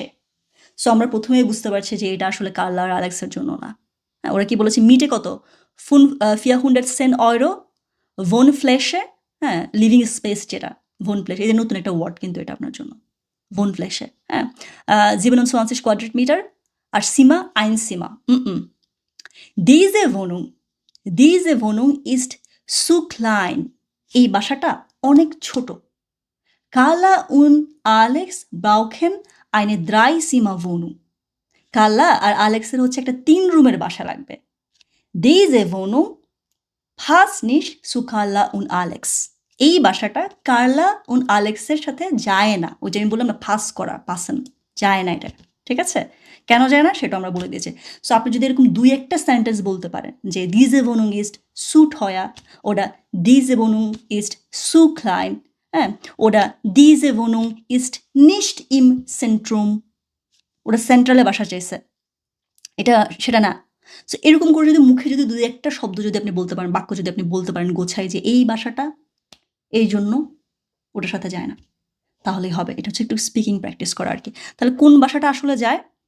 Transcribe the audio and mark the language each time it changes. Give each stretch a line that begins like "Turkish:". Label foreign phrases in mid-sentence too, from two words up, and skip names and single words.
Bangla: সো আমরা প্রথমেই বুঝতে পারছি যে এটা আসলে কার্লা আর অ্যালেক্সের জন্য না। হ্যাঁ, ওরা কি বলেছে মিটে কত, 410 euro, ভোন ফ্ল্যাশে, হ্যাঁ,
English: living space
Bangla: যেটা ভোন ফ্ল্যাশ, এই যে নতুন একটা ওয়ার্ড কিন্তু এটা আপনার জন্য, ভোন ফ্ল্যাশে। হ্যাঁ, 27 Quadratmeter আর সীমা আইন সীমা।
German: diese Wohnung, diese Wohnung ist zu klein.
Bangla: এই বাসাটা অনেক ছোট।
German: Carla und Alex brauchen eine 3-Zimmer-Wohnung.
Bangla: কার্লা আর আলেক্সের হচ্ছে একটা 3 রুমের বাসা লাগবে।
German: diese Wohnung passt nicht zu Carla und Alex.
Bangla: এই বাসাটা কার্লা und আলেক্সের সাথে যায় না। ওই যে আমি বললাম না, পাস করা, পাসন, যায় না এটা। ঠিক আছে? কেন যায় না সেটা আমরা বলে দিয়েছি। সো আপনি যদি এরকম 2-একটা সেন্টেন্স বলতে পারেন যে
German: diese Wohnung ist zu teuer oder diese Wohnung ist zu klein,
Bangla: হ্যাঁ, ওটা
German: diese Wohnung ist nicht im Zentrum,
Bangla: ওটা সেন্ট্রালে বাসা চাইছে, এটা সেটা না। সো এরকম করে যদি মুখে যদি 2-একটা শব্দ যদি আপনি বলতে পারেন, বাক্য যদি আপনি বলতে পারেন গোছাই যে এই বাসাটা এই জন্য ওটার সাথে যায় না, তাহলেই হবে। এটা হচ্ছে একটু
English: speaking practice
Bangla: করা আর কি। তাহলে কোন বাসাটা আসলে যায়?